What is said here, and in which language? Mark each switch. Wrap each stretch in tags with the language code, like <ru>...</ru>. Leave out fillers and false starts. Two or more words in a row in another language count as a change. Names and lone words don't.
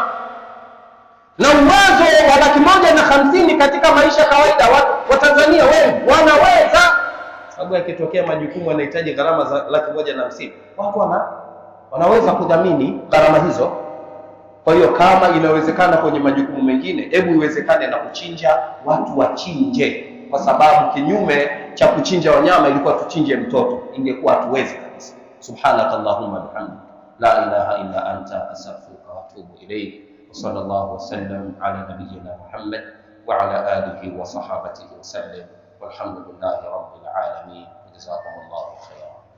<sw>Na uwezo wa 150,000 katika maisha kawaida, wa Tanzania wengi wanaweza, sababu yakitokea majukumu yanahitaji gharama za 150,000, watu wanaweza kudhamini gharama hizo. Kwa hiyo kama inawezekana kwenye majukumu mengine, hebu iwezekane na kuchinja, watu wachinje, kwa sababu kinyume cha kuchinja wanyama ilikuwa tuchinje mtoto, ingekuwa hatuwezi kabisa.</sw> <ar>سبحانك اللهم وبحمدك لا إله إلا أنت أستغفرك وأتوب إليك. وصلى الله وسلم على نبينا محمد وعلى آله وصحابته وسلم. والحمد لله رب العالمين. جزاكم الله خيرا.</ar>